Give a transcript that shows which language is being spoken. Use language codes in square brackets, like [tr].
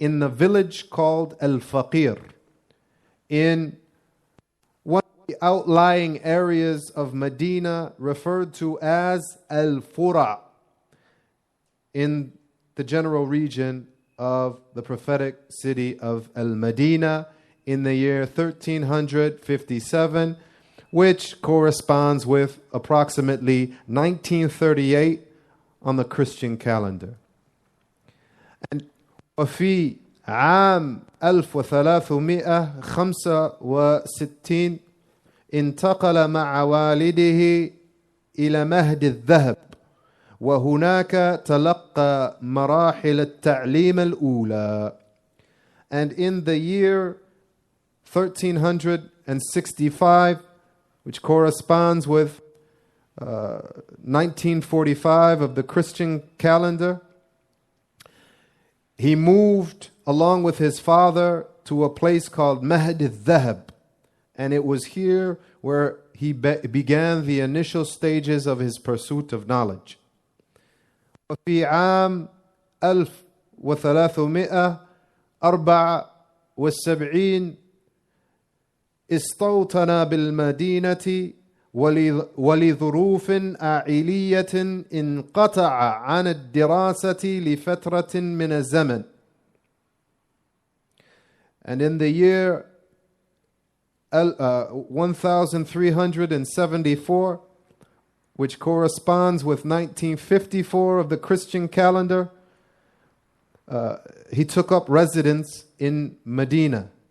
[en] in the village called Al-Faqir, in one of the outlying areas of Medina referred to as Al-Fura, in the general region of the prophetic city of Al-Madinah in the year 1357, which corresponds with approximately 1938 on the Christian calendar. [ar] And وفي عام 1365 انتقل مع والده إلى مهد الذهب، وهناك تلقى مراحل التعليم الأولى. [en] And in the year 1365, which corresponds with 1945 of the Christian calendar, he moved along with his father to a place called Mahd al-Dhahab, and it was here where he began the initial stages of his pursuit of knowledge. [ar] وفي عام 1374 استوطن بالمدينة، ولظروف عائلية انقطع عن الدراسة لفترة من الزمن. [en] And in the year 1374, which corresponds with 1954 of the Christian calendar, he took up residence in Medina.